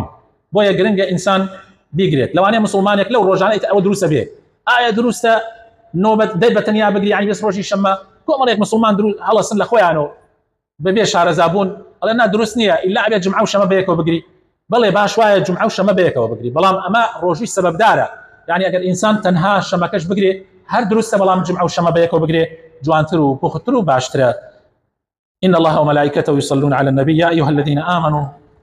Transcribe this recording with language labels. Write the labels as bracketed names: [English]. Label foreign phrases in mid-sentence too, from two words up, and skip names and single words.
[Central Kurdish] بۆیە گرنگە ئینسان بیگرێت. لەوانەیە مسلمانێک لەو ڕۆژانەی ئەوە دروستە بێ، ئایا دروستە نۆبەت دەی بەتەنیا بگری، یعنی بەس ڕۆژی شەمە کۆمەڵێک مسلمان هەڵەسن لە خۆیانەوە بەبێ شارەزابوون، ئەڵێ نا دروست نییە ئیلا ئەبێت جمعە و شەمە بەیەکەوە بگری، بەڵێ باش وایە جمعە و شەمە بەیەکەوە بگری، بەڵام ئەمە ڕۆژووی سەبەبدارە، یعنی ئەگەر ئینسان تەنها شەمەکەش بگرێ هەر دروستە، بەڵام جمعە و شەمە بەیەکەوە بگرێ جوانتر و پوختر و باشترە. [Arabic] إن الله وملائكته يصلون على النبي يا أيها الذين آمنوا